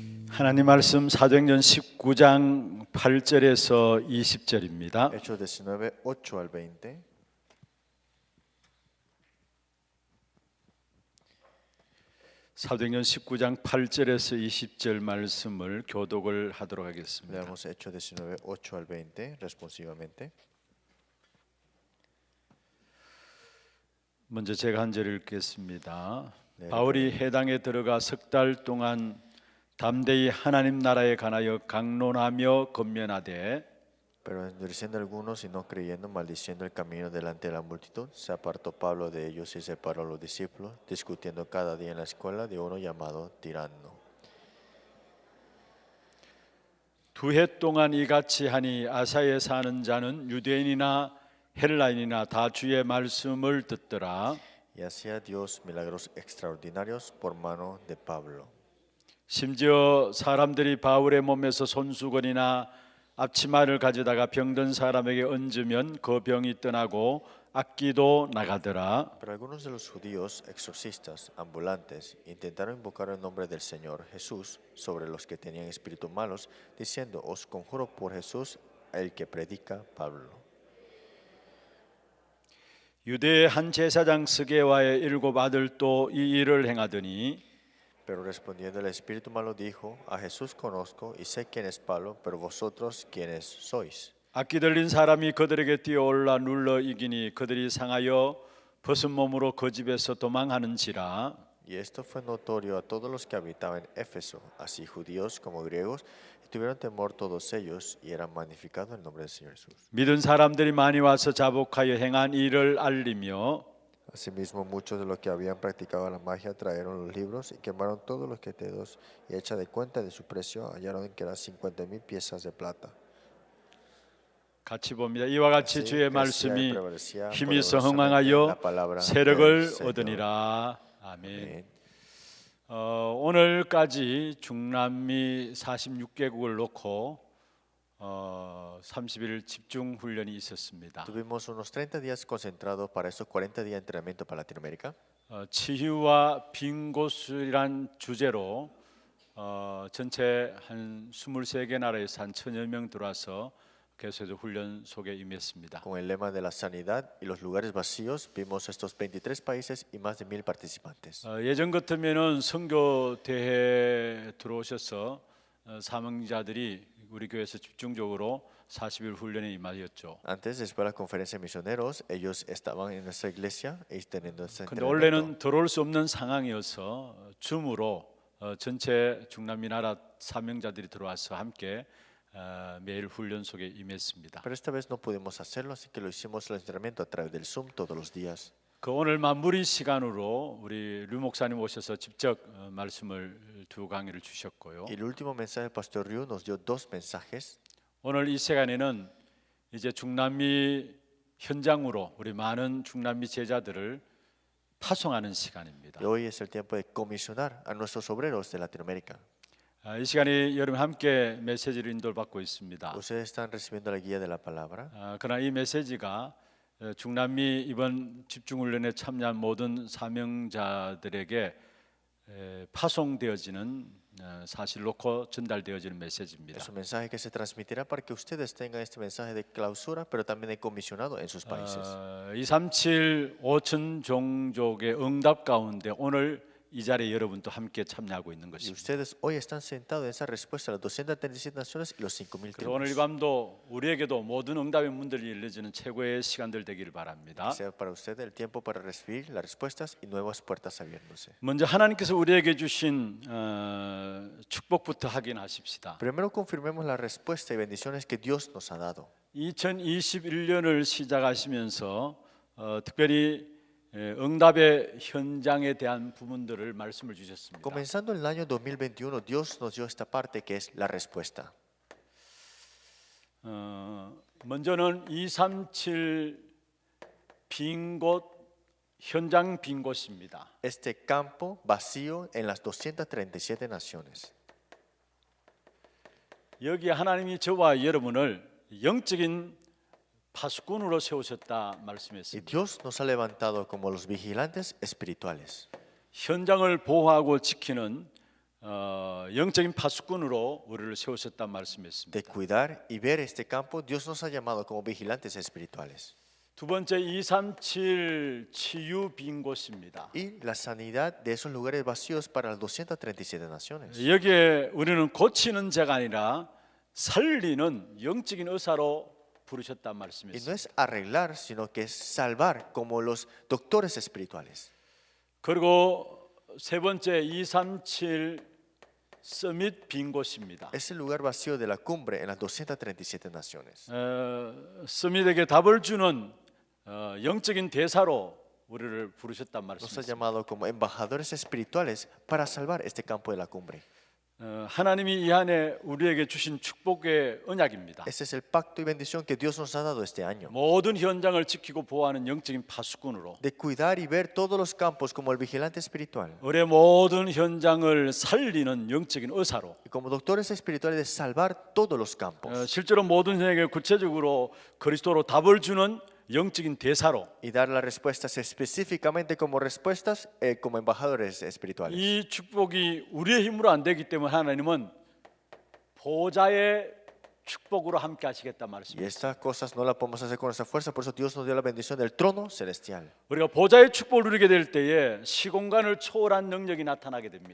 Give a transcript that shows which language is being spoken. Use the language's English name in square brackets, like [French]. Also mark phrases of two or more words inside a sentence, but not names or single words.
[Korean] 하나님 말씀 사도행전 19장 8절에서 20절입니다. [Spanish] Hechos 19, 8 al 20. [Korean] 사도행전 19장 8절에서 20절 말씀을 교독을 하도록 하겠습니다. [Spanish] Leamos Hechos 19, 8 al 20 responsivamente. [Korean] 먼저 제가 한 절 읽겠습니다. 네, 바울이 해당에 들어가 석 달 동안 담대히 하나님 나라에 관하여 강론하며 권면하되 [Spanish] Pero endureciendo algunos y no creyendo, maldiciendo el camino delante de la multitud, se apartó Pablo de ellos y separó a los discípulos, discutiendo cada día en la escuela de uno llamado Tirano. [Korean] 두 해 동안 이같이 하니 아사에 사는 자는 유대인이나 헬라인이나 다 주의 말씀을 듣더라. [Spanish] Y hacía Dios milagros extraordinarios por mano de Pablo. [Korean] 심지어 사람들이 바울의 몸에서 손수건이나 앞치마를 가져다가 병든 사람에게 얹으면 그 병이 떠나고 악기도 나가더라. [Spanish] Pero algunos de los judíos exorcistas ambulantes intentaron invocar el nombre del Señor Jesús sobre los que tenían espíritus malos, diciendo: Os conjuro por Jesús, el que predica Pablo. [Korean] 유대의 한 제사장 스게와의 7 아들도 이 일을 행하더니 [Spanish] Pero respondiendo el espíritu malo dijo: A Jesús conozco y sé quién es Pablo, pero vosotros quiénes sois. [Korean] 악기 들린 사람이 그들에게 뛰어올라 눌러 이기니 그들이 상하여 벗은 몸으로 그 집에서 도망하는지라. [Spanish] Y esto fue notorio a todos los que habitaban en Éfeso, así judíos como griegos, y tuvieron temor todos ellos, y era magnificado el nombre del Señor Jesús. [Korean] 믿은 사람들이 많이 와서 자복하여 행한 일을 알리며 [Spanish] Asimismo, muchos de los que habían practicado la magia trajeron los libros y quemaron todos los tesoros, y hecha de cuenta de su precio, hallaron que eran 50,000 piezas de plata. [Korean] 같이 봅니다. 이와 같이 [Spanish] Así [Korean] 주의 [Spanish] crecía y [Korean] 말씀이 [Spanish] prevalecía [Korean] 힘있어 [Spanish] poderosamente [Korean] 흥왕하여 [Spanish] la palabra del [Korean] 세력을 [Spanish] Señor. [Korean] 얻으니라. 아멘. [Spanish] Amén. [Korean] 오늘까지 중남미 46개국을 놓고 30일 집중 훈련이 있었습니다. [Spanish] Tuvimos unos 30 días concentrados para esos 40 días de entrenamiento para Latinoamérica. [Korean] 치유와 빈 곳이란 주제로 전체 한 23개 나라에서 한 1,000여 명 들어와서 계속해서 훈련 속에 임했습니다. [Spanish] Con el lema de la sanidad y los lugares vacíos, vimos estos 23 países y más de 1,000 participantes. [Korean] 예전 같으면은 선교 대회 들어오셔서 사명자들이 우리 교회에서 집중적으로 40일 훈련에 임하였죠. [Spanish] Antes, después de la conferencia de misioneros, ellos estaban en nuestra iglesia y teniendo ese [Korean] 근데 [Spanish] entrenamiento. [Korean] 원래는 들어올 수 없는 상황이어서 줌으로 전체 중남미 나라 사명자들이 들어와서 함께 매일 훈련 속에 임했습니다. [Spanish] Pero esta vez no pudimos hacerlo, así que lo hicimos el entrenamiento a través del Zoom todos los días. [Korean] 그 오늘 마무리 시간으로 우리 류 목사님 오셔서 직접 말씀을 2 강의를 주셨고요. [Spanish] Y el último mensaje del pastor Ryu nos dio 2 mensajes. [Korean] 오늘 이 시간에는 이제 중남미 현장으로 우리 많은 중남미 제자들을 파송하는 시간입니다. [Spanish] Y hoy es el tiempo de comisionar a nuestros obreros de Latinoamérica. [Korean] 이 시간에 여러분 함께 메시지를 인도를 받고 있습니다. [Spanish] Ustedes están recibiendo la guía de la palabra. [Korean] 그러나 이 메시지가 중남미 이번 집중훈련에 참여한 모든 사명자들에게 파송되어지는 사실 놓고 전달되어지는 메시지입니다. [Spanish] Es un mensaje que se transmitirá para que ustedes tengan este mensaje de clausura, pero también de comisionado en sus países. [Korean] 237 5천 종족의 응답 가운데 오늘 이 자리에 여러분도 함께 참여하고 있는 [Spanish] Y [Korean] 것입니다. [Spanish] ustedes hoy están sentados en esa respuesta a las 237 naciones y los 5,000 [Korean] 그래서 오늘 이 [Spanish] tribus. [Korean] 밤도 우리에게도 모든 응답의 문들이 열려지는 최고의 시간들 되기를 바랍니다. [Spanish] Que sea para ustedes el tiempo para recibir las respuestas y nuevas puertas abriéndose. [Korean] 먼저 하나님께서 우리에게 주신 축복부터 확인하십시다. [Spanish] Primero confirmemos la respuesta y bendiciones que Dios nos ha dado. [Korean] 2021년을 시작하시면서 특별히 응답의 현장에 대한 부분들을 말씀을 주셨습니다. [Spanish] Comenzando el año 2021, Dios nos dio esta parte que es la respuesta. [Korean] 먼저는 237 빈 곳, 현장 빈 곳입니다. [Spanish] Este campo vacío en las 237 naciones. [Korean] 여기 하나님이 저와 여러분을 영적인 파수꾼으로 세우셨다 [Spanish] Y [Korean] 말씀했습니다. [Spanish] Dios nos ha levantado como los vigilantes espirituales. [Korean] 현장을 보호하고 지키는 영적인 파수꾼으로 우리를 세우셨단 [Spanish] De [Korean] 말씀이었습니다. [Spanish] cuidar y ver este campo, Dios nos ha llamado como vigilantes espirituales. [Korean] 두 번째 237 치유 빈 곳입니다. [Spanish] Y la sanidad de esos lugares vacíos para las 237 naciones. [Korean] 여기에 우리는 고치는 자가 아니라 살리는 영적인 의사로 부르셨단 [Spanish] Y no [Korean] 말씀이었습니다. [Spanish] es arreglar, sino que es salvar como los doctores espirituales. [Korean] 그리고 세 번째 237 서밋 빈 곳입니다. [Spanish] Es el lugar vacío de la cumbre en las 237 naciones. [Korean] 서밋에게 답을 주는 영적인 대사로 우리를 부르셨단 [Spanish] Nos ha [Korean] 말씀이었습니다. [Spanish] llamado como embajadores espirituales para salvar este campo de la cumbre. [Korean] 하나님이 이 안에 우리에게 주신 축복의 언약입니다. [Spanish] Ese es el pacto y bendición que Dios nos ha dado este año. [Korean] 모든 현장을 지키고 보호하는 영적인 파수꾼으로 [Spanish] De cuidar y ver todos los campos como el vigilante espiritual. [Korean] 우리의 모든 현장을 살리는 영적인 의사로 [Spanish] Y como doctores espirituales de salvar todos los campos. [Korean] 실제로 모든 현장에 구체적으로 그리스도로 답을 주는 영적인 대사로 [Spanish] Y dar las respuestas específicamente como respuestas como embajadores espirituales. [Korean] 이 축복이 우리의 힘으로 안 되기 때문에 하나님은 보좌의 축복으로 함께 하시겠다 [Spanish] Y [Korean] 말씀입니다. [Spanish] estas cosas no las podemos hacer con nuestra fuerza, por eso Dios nos dio la bendición del trono celestial. [Korean] 우리가 보좌의 축복을 누리게 될 때에 시공간을 초월한 능력이 나타나게 됩니다.